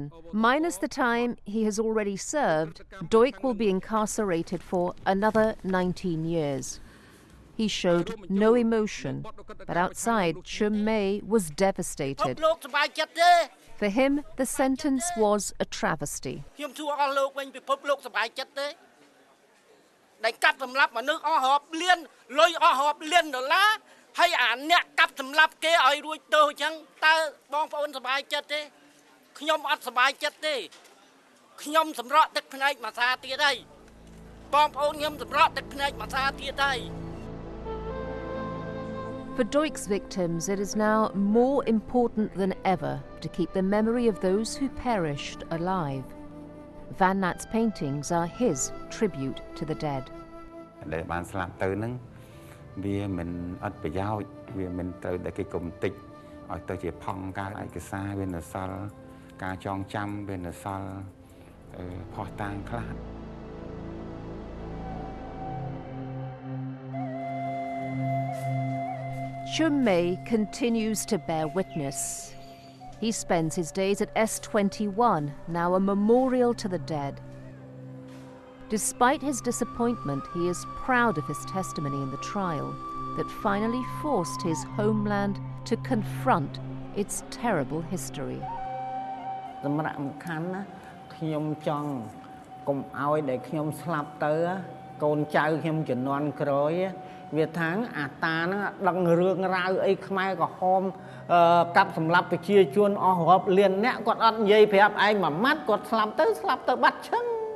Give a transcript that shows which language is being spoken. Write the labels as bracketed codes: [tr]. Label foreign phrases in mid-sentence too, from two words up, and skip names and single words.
[en] Minus the time he has already served, Duch will be incarcerated for another 19 years. He showed no emotion, but outside, Khmer was devastated. For him, the sentence was a travesty. [km] ដែលកាប់សម្លាប់មនុស្សអស់រាប់លានលុយអស់រាប់លានដុល្លារហើយអាអ្នកកាប់សម្លាប់គេឲ្យរួចទោសអញ្ចឹងតើបងប្អូនសប្បាយចិត្តទេខ្ញុំអត់សប្បាយចិត្តទេខ្ញុំសម្រក់ទឹកភ្នែកមួយសាទៀតហើយបងប្អូនខ្ញុំសម្រក់ទឹកភ្នែកមួយសាទៀតហើយ [en] For Duch's victims, it is now more important than ever to keep the memory of those who perished alive. Van Nat's paintings are his tribute to the dead. [km] ដែលបានស្លាប់ទៅនឹងវាមិនអត់ប្រយោជន៍វាមិនត្រូវតែគេគុំតិចឲ្យទៅជាផង់ការឯកសារវានៅសល់ការចងចាំវានៅសល់ផុសតាងខ្លះ [en] Khmer continues to bear witness. He spends his days at S21, now a memorial to the dead. Despite his disappointment, he is proud of his testimony in the trial that finally forced his homeland to confront its terrible history. [km] សម្រាប់សំខាន់ណាខ្ញុំចង់កុំឲ្យដែលខ្ញុំស្លាប់ទៅកូនចៅខ្ញុំជំនាន់ក្រោយវាថាអាតាហ្នឹងដឹងរឿងរ៉ាវអីខ្មែរក្រហមកាប់សម្លាប់ប្រជាជនអស់រាប់លានអ្នកគាត់អត់និយាយប្រាប់ឯងមួយម៉ាត់គាត់ស្លាប់ទៅបាត់ឈឹង